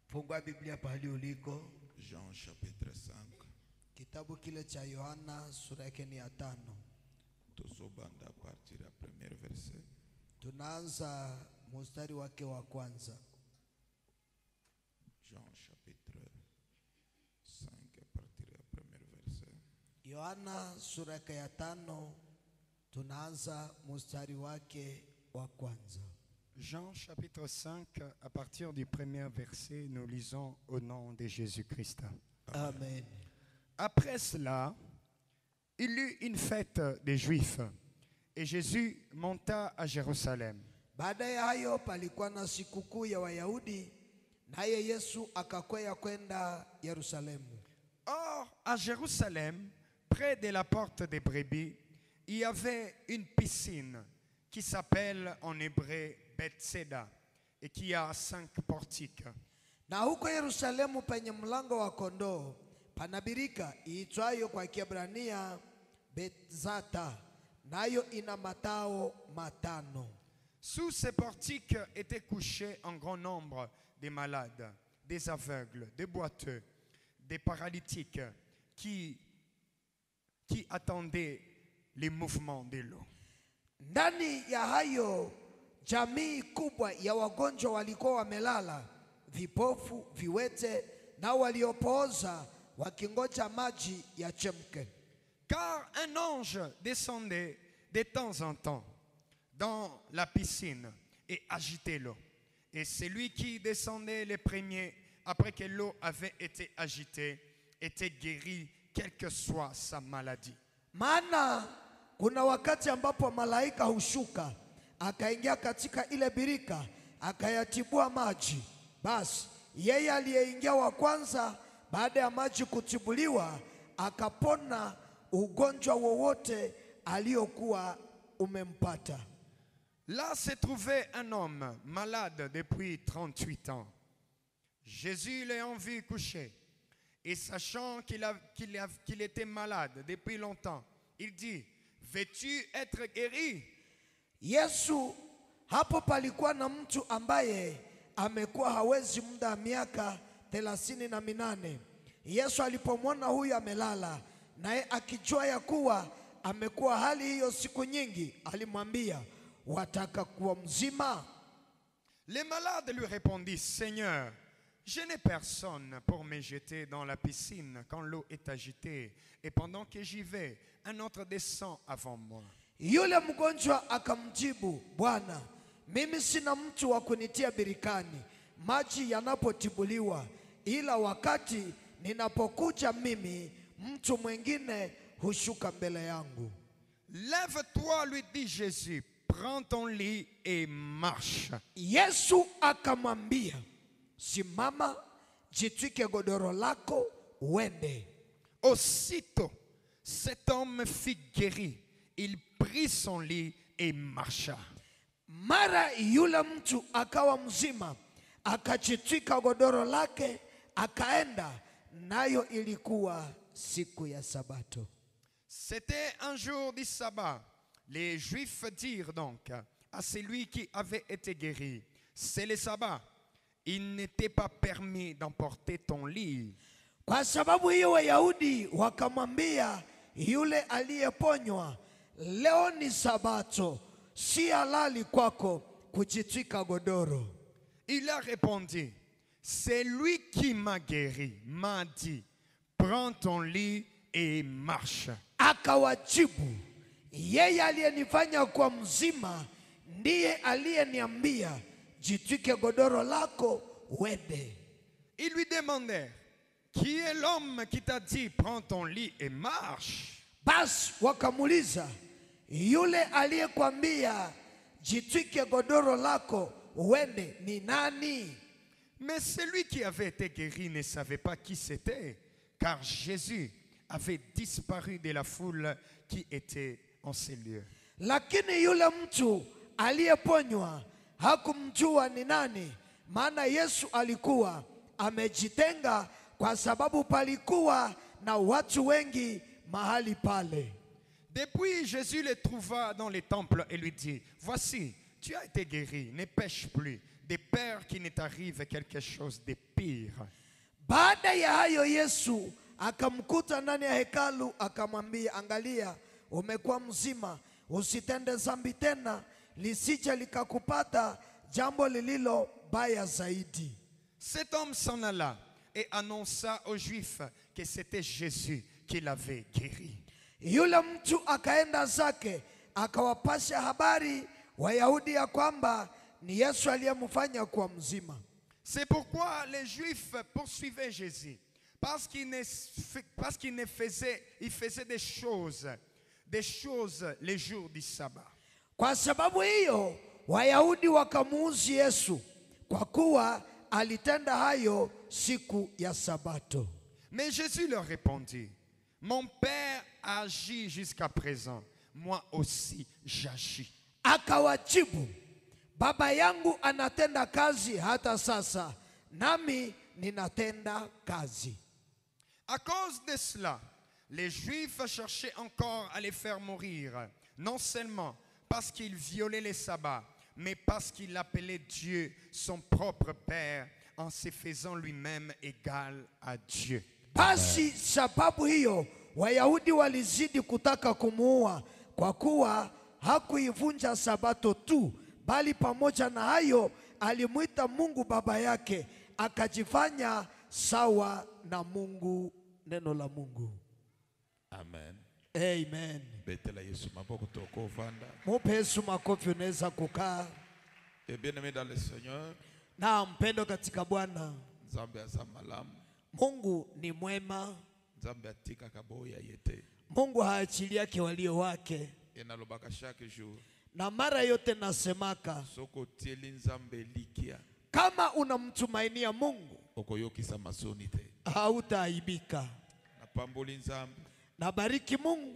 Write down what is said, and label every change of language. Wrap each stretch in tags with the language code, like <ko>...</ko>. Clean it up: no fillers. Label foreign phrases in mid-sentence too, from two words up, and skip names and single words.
<sw>Fungua Biblia pahali uliko.</sw> <fr>Jean chapitre 5.</fr> <sw>Kitabu kile cha Yohana sura yake ni ya 5.</sw> <ln>Tusobanda partir ya</ln> <fr>premier verset.</fr> <sw>Tunaanza mstari wake wa kwanza.</sw> <fr>Jean chapitre 5 à partir ya premier verset.</fr> <sw>Yohana sura yake ya 5 tunaanza mstari wake wa kwanza.</sw> <fr>Jean chapitre 5, à partir du premier verset, nous lisons au nom de Jésus-Christ. Amen. Après cela, il y eut une fête des Juifs et Jésus monta à Jérusalem.</fr> <sw>Baada ya hayo palikuwa na sikukuu ya Wayahudi, naye Yesu akakwea kwenda Yerusalemu.</sw> <fr>Or, à Jérusalem, près de la porte des brebis, il y avait une piscine qui s'appelle en hébreu Bethseda et qui a 5 portiques.</fr> <sw>Na huko Yerusalemu penye mlango wa kondoo pana birika iitwayo kwa Kiebrania Bethzata, nayo ina matao matano.</sw> <fr>Sous ces portiques étaient couchés un grand nombre de malades, des aveugles, des boiteux, des paralytiques qui attendaient les mouvements de l'eau.</fr> <sw>Ndani ya hayo jamii kubwa ya wagonjwa walikuwa wamelala, vipofu, viwete na waliopooza wakingoja maji yachemke.</sw> <fr>Car un ange descendait de temps en temps dans la piscine et agitait l'eau. Et celui qui descendait le premier, après que l'eau avait été agitée, était guéri, quelle que soit sa maladie.</fr> <sw>Maana kuna wakati ambapo malaika hushuka akaingia katika ile birika akayatibua maji. Basi yeye aliyeingia wa kwanza baada ya maji kutibuliwa akapona ugonjwa wowote aliokuwa umempata.</sw> <fr>Là se trouvait un homme malade depuis 38 ans. Jésus l'ayant vu coucher et sachant qu'il était malade depuis longtemps, il dit: veux-tu être guéri?</fr> <sw>Yesu, hapo palikuwa na mtu ambaye amekuwa hawezi muda wa miaka 38. Yesu alipomwona huyu amelala, naye akijua ya kuwa amekuwa hali hiyo siku nyingi, alimwambia, wataka kuwa mzima?</sw> <fr>Les malades lui répondit: Seigneur, je n'ai personne pour me jeter dans la piscine quand l'eau est agitée, et pendant que j'y vais, un autre descend avant moi.</fr> <sw>Yule mgonjwa akamjibu, Bwana, mimi sina mtu wa kunitia birikani maji yanapotibuliwa, ila wakati ninapokuja mimi, mtu mwingine hushuka mbele yangu.</sw> <fr>Lève-toi, lui dit Jésus, prends ton lit et marche.</fr> <sw>Yesu akamwambia, simama, jitwike godoro lako uende.</sw> <fr>Aussitôt, cet homme fut guéri. Il prit son lit et marcha.</fr> <sw>Mara yule mtu akawa mzima, akajitwika godoro lake akaenda, nayo ilikuwa siku ya Sabato.</sw> <fr>C'était un jour du sabbat. Les Juifs dirent donc à celui qui avait été guéri: c'est le sabbat. Il n'était pas permis d'emporter ton lit.</fr> <sw>Kwa sababu hiyo Wayahudi wakamwambia yule aliyeponywa, leo ni Sabato, si halali kwako kujitwika godoro.</sw> <fr>Il a répondu: c'est lui qui m'a guéri, m'a dit, prends ton lit et marche.</fr> <sw>Akawajibu, yeye aliyenifanya kuwa mzima ndiye aliyeniambia, jitwike godoro lako uende.</sw> <fr>Ils lui demandèrent: qui est l'homme qui t'a dit, prends ton lit et marche?</fr> <sw>Basi wakamuliza, yule aliyekwambia jitwike godoro lako uende ni nani?</sw> <fr>Mais celui qui avait été guéri ne savait pas qui c'était, car Jésus avait disparu de la foule qui était en ces lieux.</fr> <sw>Lakini yule mtu aliyeponywa hakumjua ni nani, maana Yesu alikuwa amejitenga kwa sababu palikuwa na watu wengi mahali pale.</sw> <fr>Depuis, Jésus le trouva dans les temples et lui dit: voici, tu as été guéri, ne pêche plus. De peur qu'il ne t'arrive quelque chose de pire.</fr> <sw>Baada ya hayo Yesu akamkuta ndani ya hekalu akamwambia, angalia, umekuwa mzima, usitende dhambi tena, lisije likakupata jambo lililo baya zaidi.</sw> <fr>Cet homme s'en alla et annonça aux Juifs que c'était Jésus qui l'avait guéri.</fr> <sw>Yule mtu akaenda zake akawapasha habari Wayahudi ya kwamba ni Yesu aliyemfanya kuwa mzima.</sw> <fr>C'est pourquoi les Juifs poursuivaient Jésus, parce qu'il faisait des choses les jours du sabbat.</fr> <sw>Kwa sababu hiyo Wayahudi wakamuuzi Yesu kwa kuwa alitenda hayo siku ya Sabato.</sw> <fr>Mais Jésus leur répondit, mon Père agit jusqu'à présent, moi aussi j'agis.</fr> <sw>Akawajibu, Baba yangu anatenda kazi hata sasa, nami ninatenda kazi.</sw> <fr>À cause de cela, les Juifs cherchaient encore à les faire mourir, non seulement parce qu'ils violaient les sabbats, mais parce qu'il appelait Dieu son propre Père en se faisant lui-même égal à Dieu.</fr> <sw>Basi sababu hiyo Wayahudi walizidi kutaka kumuua kwa kuwa hakuivunja Sabato tu, bali pamoja na hayo alimuita Mungu baba yake, akajifanya sawa na Mungu. Neno la Mungu. Amen. Amen.</sw> <ln>Betela Yesu maboko toko vanda.</ln> <sw>Mupe Yesu makofi, unaweza kukaa.</sw> <fr>Et bien-aimé dans le Seigneur,</fr> <sw>Na mpendo katika Bwana,</sw> <ln>Nzambe azamalamu,</ln> <sw>Mungu ni mwema.</sw> <ln>Nzambe atika kaboya yete.</ln> <sw>Mungu haachiliake walio wake.</sw> <ln>Enalobaka</ln> <fr>chaque jour.</fr> <sw>Na mara yote nasemaka,</sw> <ln>Soko tieli Nzambe likia.</ln> <sw>kama unamtumainia Mungu</sw> <ln>Okoyokisa masoni te.</ln> <sw>hautaaibika.</sw> <ln>Napamboli Nzambe.</ln> <sw>Na bariki Mungu,</sw>